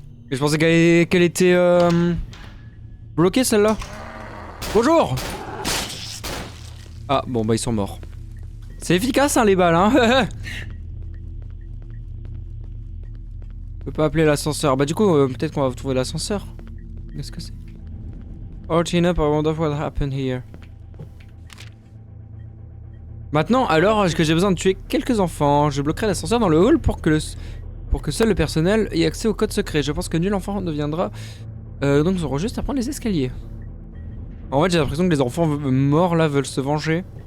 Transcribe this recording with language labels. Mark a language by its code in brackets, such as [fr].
[fr] Je pensais qu'elle était bloquée celle-là. Bonjour! Ah bon bah ils sont morts. C'est efficace hein les balles hein. On peut pas appeler l'ascenseur. Bah du coup peut-être qu'on va trouver l'ascenseur. Qu'est-ce que c'est? [en] Oh chin up, I wonder what happened here. [fr] Maintenant, alors que j'ai besoin de tuer quelques enfants, je bloquerai l'ascenseur dans le hall pour que seul le personnel ait accès au code secret. Je pense que nul enfant ne viendra. Donc ils auront juste à prendre les escaliers. En fait, j'ai l'impression que les enfants morts là veulent se venger.